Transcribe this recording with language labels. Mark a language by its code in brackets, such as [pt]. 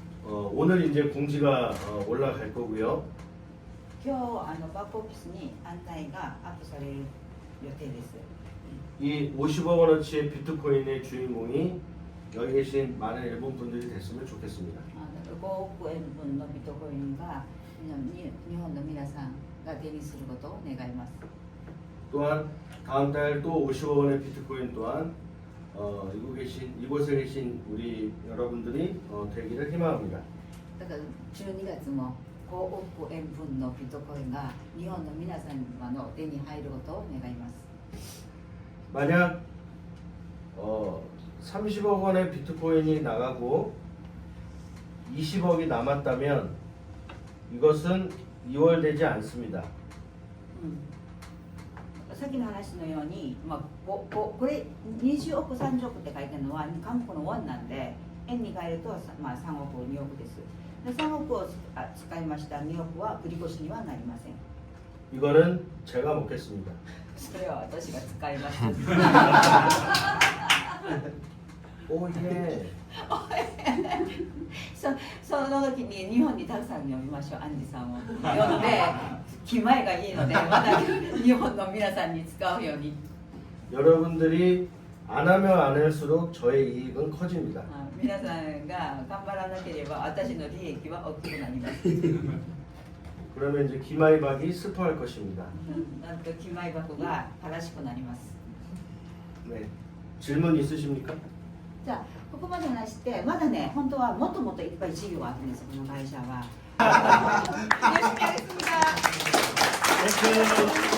[ko] 오늘 이제 공지가 올라갈 거고요. [ja] 今日バックオフィスに案内がアップされる予定です。 [ko] 이 50억 원어치의 비트코인의 주인공이 여기 계신 많은 일본 분들이 됐으면 좋겠습니다. [ja] 5億円分のビットコインが日本の皆さんが手にすることを願います。 [ko] 또한 다음 달 또 50억 원의 비트코인 또한 이곳에 계신 우리 여러분들이 되기를 희망합니다. [ja] だから12月も5億円分のビットコインが日本の皆さんの手に入ることを願います。 [ko] 만약 30억 원의 비트코인이 나가고 20억이 남았다면 이것은 2월 되지 않습니다. [ja] さっきの話のように、これ20億30億って書いてるのは韓国のウォンなんで円に変えると、3億2億です。で3億を使いました。2億は繰り越しにはなりません。 [ko] 이거는 제가 먹겠습니다. [ja] それは私が使います。 [ko] 오예. [ja] その時に日本にたくさん呼びましょう。アンジさんを呼んで気前がいいのでまた日本の皆さんに使うように。 [ko] 여러분들이 안 하면 안 할수록 저의 이익은 커집니다. [ja] 皆さんが頑張らなければ私の利益は大きくなります。 [ko] 그러면 이제 기마이박이 스포할 것입니다. [ja] なんと気前箱が正しくなります。 [ko] 네. 질문 있으십니까? [ja] じゃあここまで話してまだね本当はもっともっといっぱい事業があるんですこの会社は。よろしくお願いします。